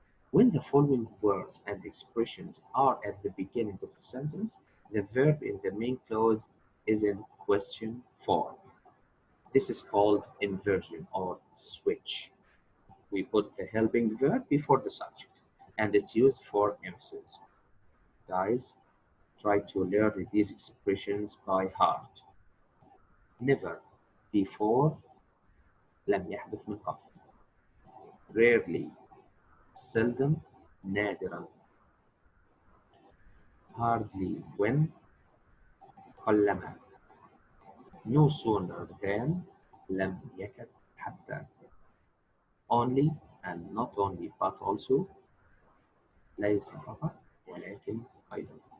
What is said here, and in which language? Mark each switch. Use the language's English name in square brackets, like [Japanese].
[English] When the following words and expressions are at the beginning of the sentence, the verb in the main clause is in question form. This is called inversion or switch. We put the helping verb before the subject and it's used for emphasis. Guys, try to learn these expressions by heart. Never, before, [Arabic] لم يحدث من قبل. [English] Rarely, seldom, نادرا. Hardly, when, قلما. No sooner than, [Arabic] لم يكد حتى. [English] Only and not only but also, [Arabic] ليس فقط ولكن أيضا.